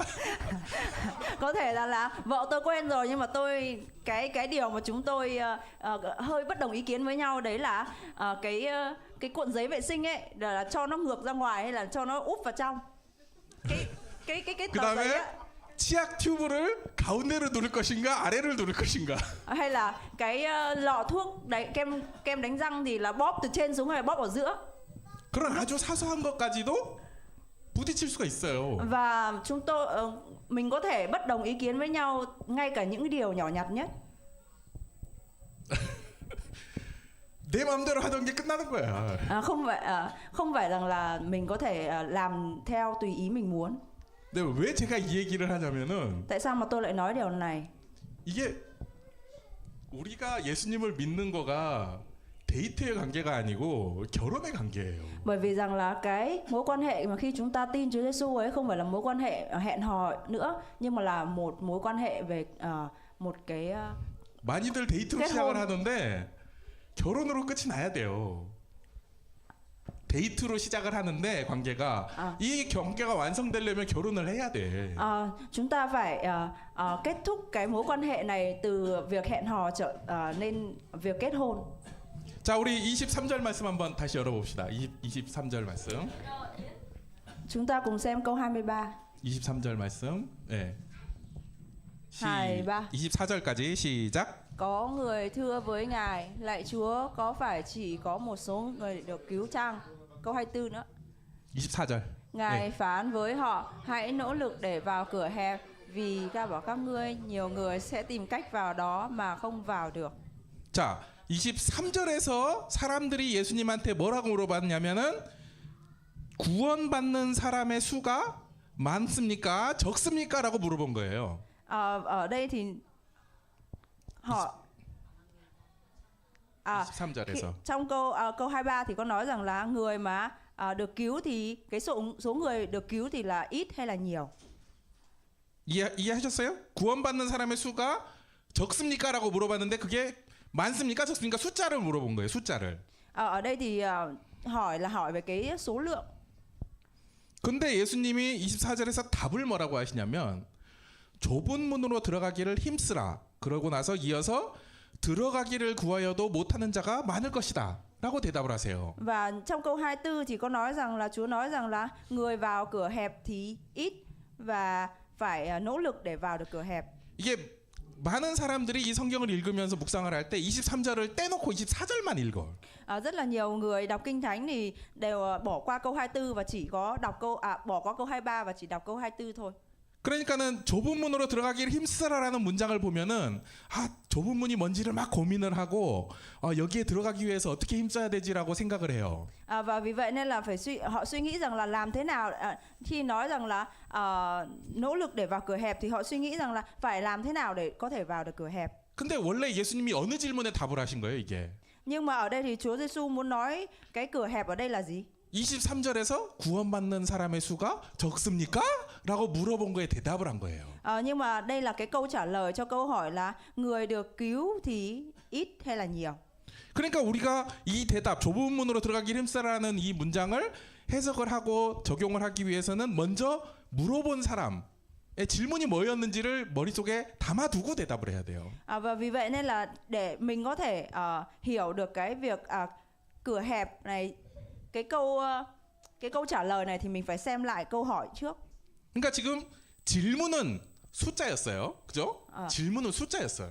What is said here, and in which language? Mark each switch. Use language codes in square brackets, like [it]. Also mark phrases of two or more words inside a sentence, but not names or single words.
[vi] Có thể là vợ tôi quen rồi, nhưng mà tôi cái điều mà chúng tôi hơi bất đồng ý kiến với nhau đấy là cái cuộn giấy vệ sinh ấy là cho nó ngược ra ngoài hay là cho nó úp vào trong. Cái tờ giấy [ko] 그다음에 á, 치약 튜브를 가운데로 누를 것인가? 아래를 누를 것인가? [vi] hay là cái lọ thuốc đấy, kem đánh răng thì là bóp từ trên xuống hay là bóp ở giữa. [ko] 그런 아주 사소한 것까지도 부딪힐 수가 있어요. [vi] Và chúng tôi mình có thể bất đồng ý kiến với nhau ngay cả những điều nhỏ nhặt nhất. [ko] 내 마음대로 하던 게 끝나는 거야. [vi] Không phải rằng là mình có thể làm theo tùy ý mình muốn. [ko] 근데 왜 제가 이 얘기를 하냐면은 [vi] Tại sao mà tôi lại nói điều này? [ko] 이게 우리가 예수님을 믿는 거가 데이트의 관계가 아니고 결혼의 관계예요. [vi] Bởi vì rằng là cái mối quan hệ mà khi chúng ta tin Chúa Giêsu ấy không phải là mối quan hệ hẹn hò nữa, nhưng mà là một mối quan hệ về một cái [ko] 많이들 데이트로 [vi] kết [ko] 시작을 [vi] hôn. [ko] 하는데 결혼으로 끝이 나야 돼요. 데이트로 시작을 하는데 관계가 이 관계가 완성되려면 결혼을 해야 돼. [vi] Chúng ta phải kết thúc cái mối quan hệ này từ việc hẹn hò nên việc kết hôn. [ko] 자, 우리 23절 말씀 한번 다시 열어봅시다. 23절 말씀. [vi] Chúng ta cùng xem câu 23. [ko] 23절 말씀. 네. 23. 24절까지 시작. [vi] Có người thưa với Ngài: Lạy Chúa, có phải chỉ có một số người được cứu chăng? Câu 24 nữa. [ko] 24절. [vi] Ngài phán với họ: Hãy nỗ lực để vào cửa hẹp, vì ta bảo các ngươi, nhiều người sẽ tìm cách vào đó mà không vào được. [ko] 자, 23절에서 사람들이 예수님한테 뭐라고 물어봤냐면은 구원받는 사람의 수가 많습니까? 적습니까? 라고 물어본 거예요. [vi] Ở đây thì họ [ko] 23절에서. [vi] trong câu 23 thì có nói rằng là người mà được cứu thì cái số người được cứu thì là ít hay là nhiều. [ko] 이해하셨어요? 구원받는 사람의 수가 적습니까? 라고 물어봤는데 그게 많습니까? 적습니까? 숫자를 물어본 거예요. 숫자를. [vi] Ở đây thì hỏi về cái số lượng. [ko] 근데 예수님이 24절에서 답을 뭐라고 하시냐면 좁은 문으로 들어가기를 힘쓰라. 그러고 나서 이어서 들어가기를 구하여도 못하는 자가 많을 것이다. 라고 대답을 하세요. [vi] Và trong câu 24 thì có nói rằng là Chúa nói rằng là người vào cửa hẹp thì ít và phải nỗ lực để vào được cửa hẹp. [ko] 이게 많은 사람들이 이 성경을 읽으면서 묵상을 할 때 23절을 떼놓고 24절만 읽어. [vi] Rất là nhiều người đọc kinh thánh thì đều bỏ qua câu 24 và chỉ có đọc bỏ qua câu 23 và chỉ đọc câu 24 thôi. [ko] 그러니까는 좁은 문으로 들어가기를 힘쓰라라는 문장을 보면은 좁은 문이 뭔지를 막 고민을 하고 여기에 들어가기 위해서 어떻게 힘써야 되지라고 생각을 해요. [vi] Và vì vậy nên là họ suy nghĩ rằng là làm thế nào khi nói rằng là nỗ lực để vào cửa hẹp thì họ suy nghĩ rằng là phải làm thế nào để có thể vào được cửa hẹp. [ko] 근데 원래 예수님이 어느 질문에 답을 하신 거예요, 이게? [vi] Nhưng mà ở đây thì Chúa Giêsu muốn nói cái cửa hẹp ở đây là gì? [ko] 23절에서 구원받는 사람의 수가 적습니까? 라고 물어본 거에 대답을 한 거예요. [vi] Nhưng mà đây là cái câu trả lời cho câu hỏi là người được cứu thì ít hay là nhiều. [ko] 그러니까 우리가 이 대답 좁은 문으로 들어가기를 힘쓰라는 이 문장을 해석을 하고 적용을 하기 위해서는 먼저 물어본 사람의 질문이 뭐였는지를 머릿속에 담아두고 대답을 해야 돼요. [vi] Và vì vậy nên là để mình có thể hiểu được cái việc cửa hẹp này, cái câu trả lời này thì mình phải xem lại câu hỏi trước. [ko] 그러니까 지금 질문은 숫자였어요. 그죠? 질문은 숫자였어요.